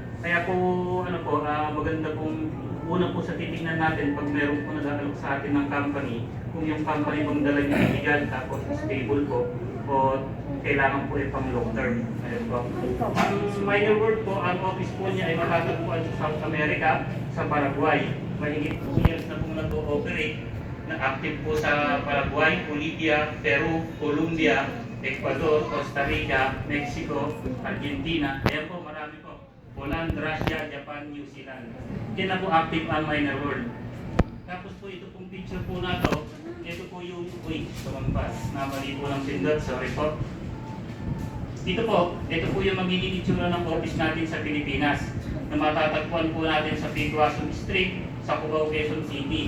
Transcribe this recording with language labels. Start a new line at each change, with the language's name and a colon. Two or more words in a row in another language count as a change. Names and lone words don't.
Filipino: Kaya po, maganda pong una po sa titingnan natin pag meron po nag-alok sa atin ng company, kung yung company pong dala niya legal tapos stable po, o kailangan po ay pang
English: long term.
Filipino: Ayun po. Ang Miner World po, ang office po niya ay matatagpuan sa South America, sa Paraguay. Mahigit 2 years na pong nag-ooperate, na active po sa Paraguay, Bolivia, Peru, Colombia, Ecuador, Costa Rica, Mexico, Argentina. Ayan po, marami po. Poland, Russia, Japan, New Zealand. Yan na po active ang Miner World. Tapos po ito pong picture po na to, ito po yung tumampas. Namali po ng pindot, sorry po. Ito po yung magiging itsura ng office natin sa Pilipinas na matatagpuan po natin sa Pituason Street, sa Cubao, Quezon City.